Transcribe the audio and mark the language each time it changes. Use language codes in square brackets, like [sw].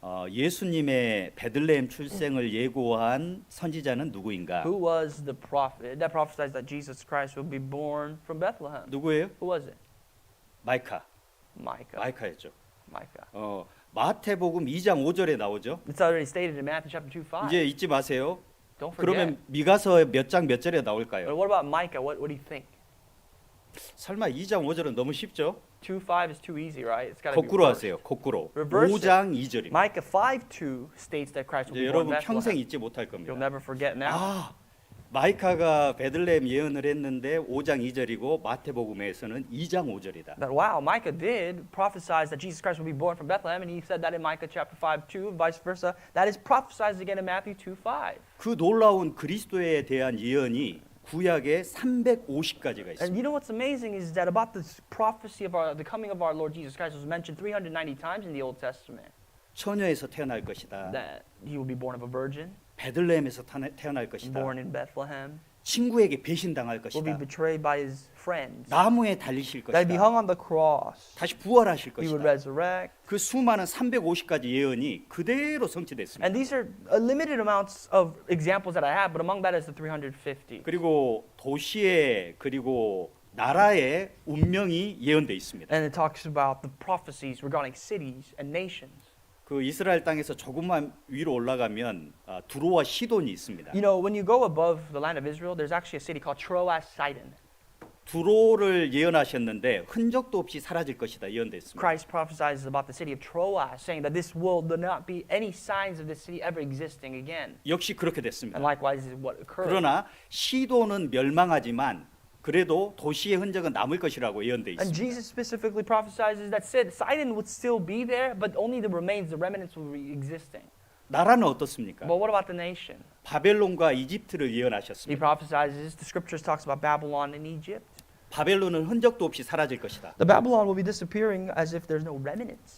[ko] 예수님의 베들레헴 출생을 예고한 선지자는 누구인가? [en] Who was the prophet that prophesied that Jesus Christ would be born from Bethlehem? [ko] 누구예요? [en] Who was it? [ko] 마이카. [en] Micah. [ko] 마이카였죠. [en] Micah. [ko] 마태복음 2장 5절에 나오죠. [en] It's already stated in Matthew chapter 2:5. [ko] 이제 잊지 마세요. [en] Don't forget. [ko] 그러면 미가서 몇 장 몇 절에 [en] But [ko] 나올까요? [en] what about Micah? What do you think? [ko] 설마 2장 5절은 너무 쉽죠? [en] 2:5 is too easy, right? It's got to be [ko] 거꾸로 [en] reversed. [ko] 하세요. 거꾸로. [en] Reverse it. [ko] 5장 2절입니다. [en] Micah 5:2 states that Christ will [ko] 이제 [en] be born [ko] 여러분 [en] in [ko] 평생 [en] Bethlehem. [ko] 잊지 못할 겁니다. [en] You'll never forget now. [ko] 마이카가 베들레헴 예언을 했는데 5장 2절이고 마태복음에서는 2장 5절이다. [en] That wow, Micah did prophesize that Jesus Christ will be born from Bethlehem, and he said that in Micah chapter 5:2, vice versa. That is prophesied again in Matthew 2:5. [ko] 그 놀라운 그리스도에 대한 예언이 구약에 350가지가 [en] And [ko] 있습니다. [en] you know what's amazing is that about this prophecy of the coming of our Lord Jesus Christ was mentioned 390 times in the Old Testament. [ko] 처녀에서 태어날 것이다. [en] That he will be born of a virgin, [ko] 베들레헴에서 태어날 것이다. [en] born in Bethlehem, [ko] 친구에게 배신당할 [en] will be [ko] 것이다. [en] betrayed by his friends, [ko] 나무에 달리실 [en] that he'd be [ko] 것이다. [en] hung on the cross, [ko] 다시 부활하실 [en] he would resurrect. [ko] 그 수많은 350가지 예언이 그대로 성취됐습니다. [en] And these are limited amounts of examples that I have, but among that is the 350. [ko] 그리고 도시에 그리고 나라의 운명이 예언돼 있습니다. [en] And it talks about the prophecies regarding cities and nations. [ko] 그 이스라엘 땅에서 조금만 위로 올라가면 두로와 시돈이 있습니다. [en] You know, when you go above the land of Israel, there's actually a city called Troas Sidon. [ko] 두로를 예언하셨는데 흔적도 없이 사라질 것이다 예언됐습니다. [en] Christ prophesies about the city of Troas, saying that this world will not be any signs of this city ever existing again. [ko] 역시 그렇게 됐습니다. [en] And likewise is what occurred. [ko] 그러나 시돈은 멸망하지만 그래도 도시의 흔적은 남을 것이라고 예언돼 [en] And Jesus specifically prophesies that Sidon would still be there, but only the remains, the remnants will be existing. [ko] 나라는 어떻습니까? [en] But what about the nation? [ko] 바벨론과 이집트를 [en] He [ko] 예언하셨습니다. [en] prophesies, the scriptures talks about Babylon and Egypt. [ko] 바벨론은 흔적도 없이 사라질 것이다. [en] The Babylon will be disappearing as if there's no remnants.